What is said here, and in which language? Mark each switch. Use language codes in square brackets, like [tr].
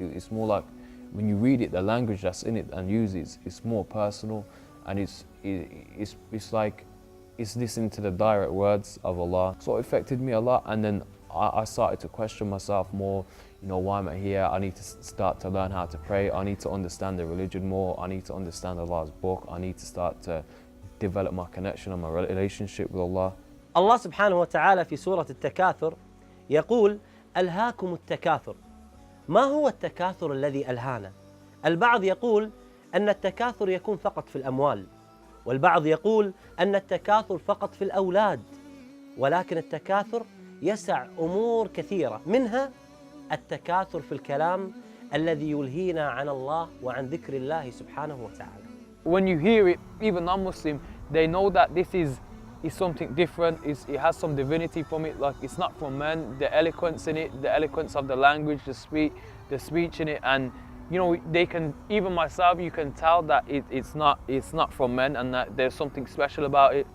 [en] It's more like when you read it, the language that's in it and use it, it's more personal, and it's like it's listening to the direct words of Allah. So it affected me a lot, and then I started to question myself more. You know, why am I here? I need to start to learn how to pray. I need to understand the religion more. I need to understand Allah's book. I need to start to develop my connection and my relationship with Allah. [ar] الله سبحانه وتعالى في سورة التكاثر يقول ألهاكم التكاثر. ما هو التكاثر الذي ألهانا؟ البعض يقول أن التكاثر يكون فقط في الأموال، والبعض يقول أن التكاثر فقط في الأولاد، ولكن التكاثر يسع أمور كثيرة، منها التكاثر في الكلام الذي يلهينا عن الله وعن ذكر الله سبحانه وتعالى. [en] When you hear it, even non-Muslim, they know that this is something different. It has some divinity from it. Like, it's not from men. The eloquence in it, the eloquence of the language, the speech in it, and you know, they can, even myself, you can tell that it's not from men, and that there's something special about it.